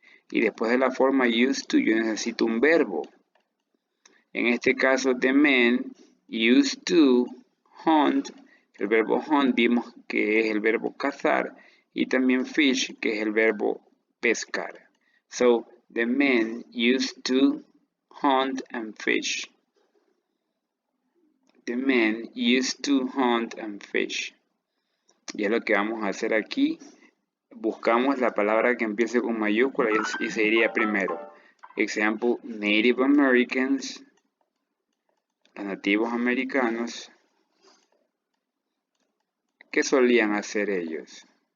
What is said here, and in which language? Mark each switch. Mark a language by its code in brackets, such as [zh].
[es] Y después de la forma used to, yo necesito un verbo. En este caso, [en] the men used to hunt. [es] El verbo hunt vimos que es el verbo cazar. Y también fish, que es el verbo pescar. [en] So, the men used to hunt and fish. The men used to hunt and fish. [es] Y es lo que vamos a hacer aquí. Buscamos la palabra que empiece con mayúscula y se iría primero. [en] Example, Native Americans. [es] Los nativos americanos. ¿Qué solían hacer ellos?